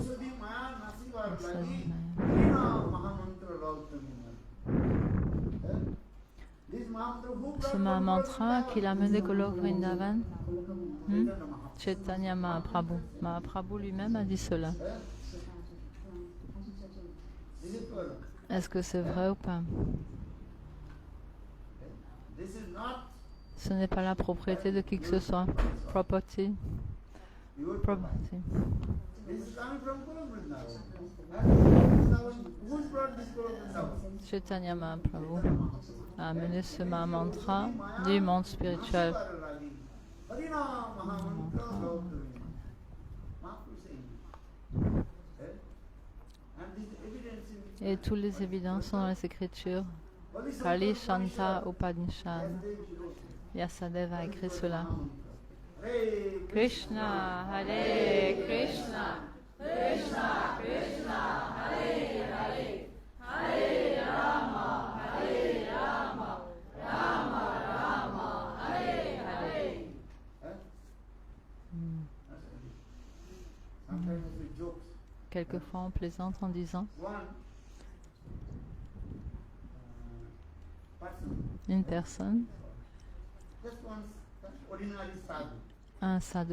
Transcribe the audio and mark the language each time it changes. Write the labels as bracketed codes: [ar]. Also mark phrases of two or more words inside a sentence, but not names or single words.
[fr] Ce Mahamantra qu'il a mené Golok Vrindavan, Chaitanya Mahaprabhu. Mahaprabhu lui-même a dit cela. Est-ce que c'est vrai ou pas? Ce n'est pas la propriété de qui que ce soit. [en] Property. Property. [fr] Chaitanya Mahaprabhu a amené ce Mahamantra du monde spirituel. Et toutes les évidences sont dans les Écritures. Kali Shanta Upanishad. Vyasadeva a écrit cela. [sa] कृष्ण, हरे कृष्ण, कृष्ण कृष्ण, हरे हरे, हरे राम, हरे राम, राम राम, हरे हरे. [fr] Quelquefois on plaisante en disant une personne, un sadhu